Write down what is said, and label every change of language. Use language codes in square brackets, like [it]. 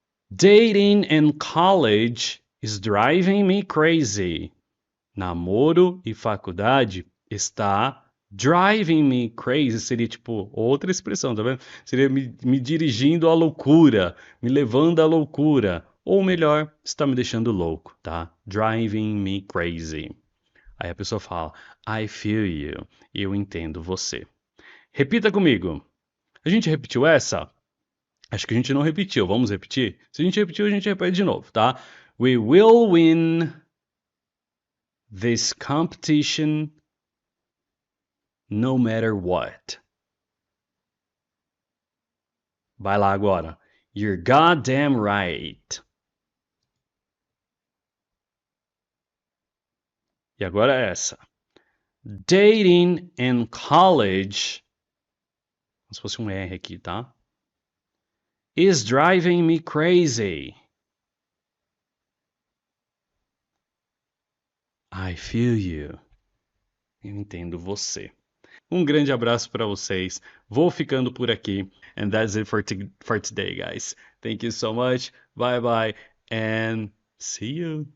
[en] Dating in college is driving me crazy. [pt] Namoro e faculdade está [en] driving me crazy. [pt] Seria tipo outra expressão, tá vendo? Seria me dirigindo à loucura, me levando à loucura. Ou melhor, está me deixando louco, tá? [en] Driving me crazy. [pt] Aí a pessoa fala, [en] I feel you. [pt] Eu entendo você. Repita comigo. A gente repetiu essa? Acho que a gente não repetiu. Vamos repetir? Se a gente repetiu, a gente repete de novo, tá? [en] We will win this competition no matter what. [pt] Vai lá agora. [en] You're goddamn right. [pt] E agora essa. [en] Dating in college. [pt] Como se fosse um R aqui, tá? [en] Is driving me crazy. I feel you. [pt] Eu entendo você. Um grande abraço para vocês. Vou ficando por aqui. [en] And that's it for today, guys. Thank you so much. Bye bye. And see you.